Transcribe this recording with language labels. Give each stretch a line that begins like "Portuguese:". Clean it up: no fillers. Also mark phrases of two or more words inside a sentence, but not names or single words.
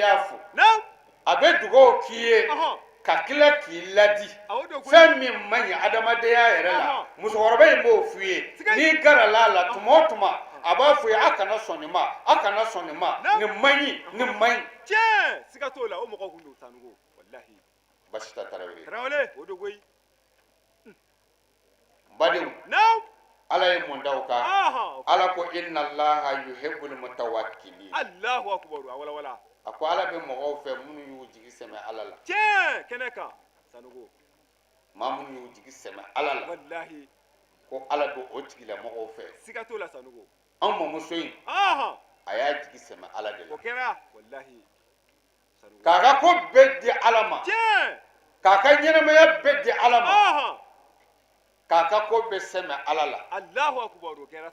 Bambara: y'a fo a bɛ dugawu k'i ye ka tila k'i ladi fɛn min man ɲi adamadenya yɛrɛ la musokɔrɔba in b'o f'i ye n'i garala la tuma o tuma a b'a fɔ ye a kana sɔn nin ma a kana sɔn nin ma nin man ɲi nin man ɲi siga t'o la o mɔgɔ kun don Sanogo wallahi Basita Tarawele o de koyi badenw ala ye mun da o kan ala ko
Arabic: إن الله يحب المتوكلين الله أكبر
Bambara: wala wala a ko ala bɛ mɔgɔw fɛ minnu y'u jigi sɛmɛ ala la tiɲɛ kɛnɛ kan Sanogo maa minnu y'u jigi sɛmɛ ala la wallahi ko ala bɛ o tigilamɔgɔw fɛ siga t'o la Sanogo an mamuso in a y'a jigi sɛmɛ ala de la o kɛra wallahi Sanogo k'a ka ko bɛɛ di ala ma tiɲɛ k'a ka ɲɛnamaya bɛɛ di ala ma k'a ka ko bɛɛ sɛmɛ ala la
Arabic: الله أكبر
Bambara: o kɛra